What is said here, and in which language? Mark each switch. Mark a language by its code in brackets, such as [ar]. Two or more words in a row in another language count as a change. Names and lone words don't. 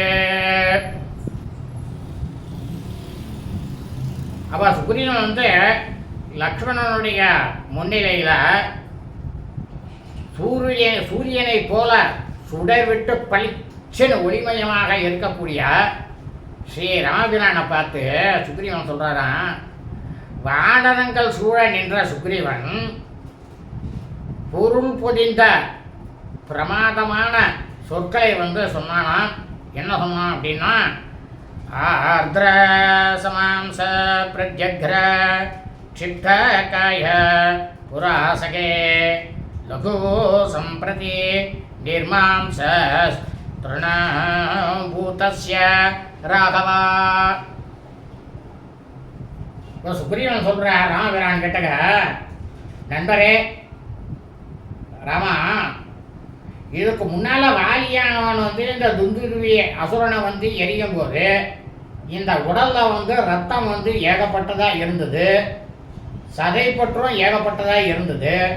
[ta] அப்போ சுக்ரீவன் லக்ஷ்மணனுடைய முன்னிலையில் சூரியனை போல சுடர்விட்டு பளிச்சென ஒளிமயமாக இருக்கக்கூடிய ஸ்ரீ ராமபிரானை பார்த்து சுக்ரீவன் சொல்கிறாராம், வானரங்கள் சூழ நின்ற சுக்ரீவன் பொருள் பொதிந்த பிரமாதமான சொற்களை சொன்னானாம். என்ன சொன்னான் அப்படின்னா, [sa] आर्द्र समांस प्रत्यग्र क्षिप्तकाय पुरासके लघु सम्प्रति निर्मांसस्तृणभूतस्य राघवा. [ta] சுக்ரீவன் சொல்ற ராமபிரான் கிட்டக, நண்பரே ராமா, இதுக்கு முன்னால வாலியானவன் இந்த துந்துருவி அசுரனை எரியும் போது இந்த உடல்ல ரத்தம் ஏகப்பட்டதா இருந்தது, சதை பற்றும் ஏகப்பட்டதா இருந்தது.